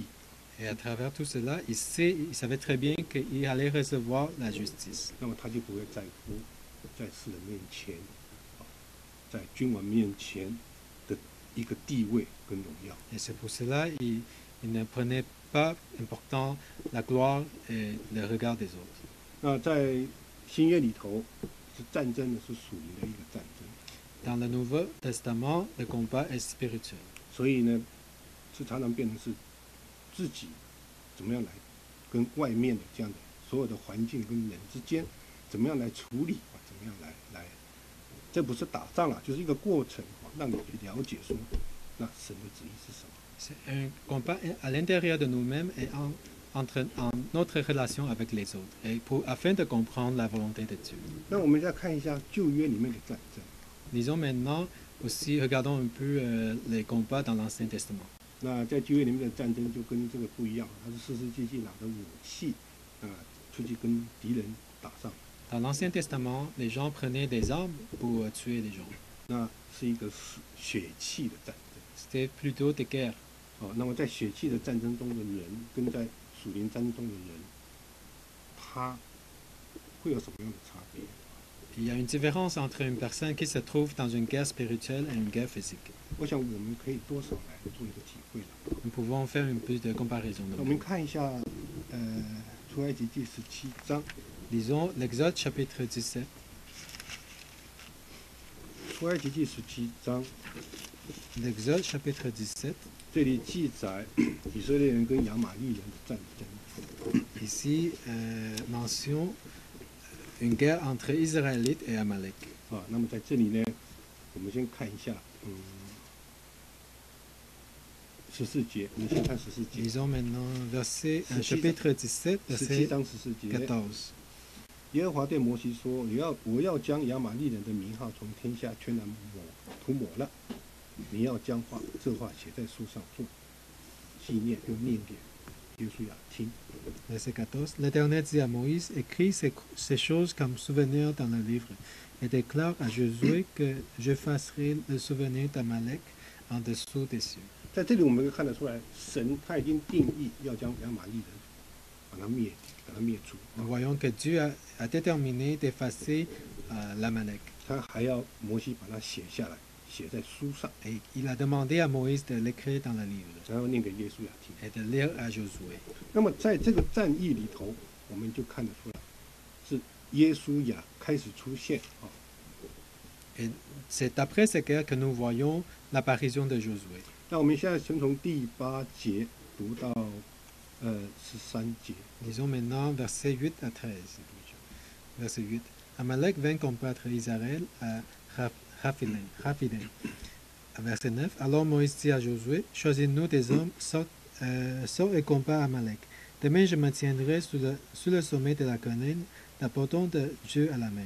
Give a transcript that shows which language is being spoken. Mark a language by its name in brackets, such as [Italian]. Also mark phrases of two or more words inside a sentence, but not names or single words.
[French] Et à travers tout cela, il savait très bien qu'il allait recevoir la justice. [Chinese] 那么他就不会在乎在世人面前，在君王面前的一个地位跟荣耀。 [French] Et c'est pour cela qu'il ne prenait pas important la gloire et le regard des autres. [Chinese] 那在新约里头，是战争呢，是属灵的一个战争， [French] Dans le Nouveau Testament, le combat est spirituel. [Chinese] 所以呢，是常常变成是自己怎么样来跟外面的这样的所有的环境跟人之间，怎么样来处理啊？怎么样来，这不是打仗了，就是一个过程啊，让你去了解说，那神的旨意是什么。 [French] C'est un combat à l'intérieur de nous-mêmes et en notre relation avec les autres, et afin de comprendre la volonté de Dieu. [Chinese] 那我们再看一下旧约里面的战争。 [French] Disons maintenant aussi, regardons un peu les combats dans l'Ancien Testament. [Chinese] 那在旧约里面的战争就跟这个不一样，它是士师记拿着武器出去跟敌人打仗， [French] Dans l'Ancien Testament, les gens prenaient des armes pour tuer les gens. [Chinese] 那是一个血气的战争。 [French] C'était plutôt des guerres. [Chinese] 那么在血气的战争中的人，跟在属灵战争中的人，他会有什么样的差别？ [French] Il y a une différence entre une personne qui se trouve dans une guerre spirituelle et une guerre physique. [Chinese] 我想我们可以多少来做一个体会了。 [French] Nous pouvons faire un peu de comparaison. [Chinese] 那我们看一下，出埃及记17章， [French] Disons l'Exode chapitre 17. [Chinese] 出埃及记17章， [French] L'Exode chapitre 17. [Chinese] 这里记载以色列人跟亚玛力人的战争。 [French] Ici, mention une guerre entre Israélites et Amalek. [Chinese] 那么在这里呢，我们先看一下，14节，我们先看14节。 [French] Lisons maintenant chapitre 17, [Chinese] 17 [French] verset [Chinese] 章14节。 [French] 14. [Chinese] 耶和华对摩西说：“我要将亚玛力人的名号从天下全然涂抹了。你要将这话写在书上做纪念，又念给约书亚听。 [French] Verset 14. L'Éternel dit à Moïse, écris ces choses comme souvenir dans le livre, et déclare à Josué que j'effacerai le souvenir d'Amalek en dessous des cieux. [Chinese] 在这里我们可以看得出来，神他已经定义要将亚玛力人把他灭除， [French] Nous voyons que Dieu a déterminé d'effacer l'Amalek. [Chinese] 他还要摩西把它写下来，写在书上， [French] Et il a demandé à Moïse de l'écrire dans le livre [Chinese] 然后念给约书亚听。 [French] et de lire à Josué. [Chinese] 那么在这个战役里头，我们就看得出来，是约书亚开始出现啊。 [French] Et c'est après ces guerres que nous voyons l'apparition de Josué. [Chinese] 那我们现在先从第8节读到13节。 [French] Lisons maintenant versets 8 à 13. Verset 8. Amalek vint combattre Israël à Raphidim. Verset 9. Alors Moïse dit à Josué, choisis-nous des hommes, sors et combat Amalek. Demain je me tiendrai sur le sommet de la colline, l'apportant de Dieu à la main.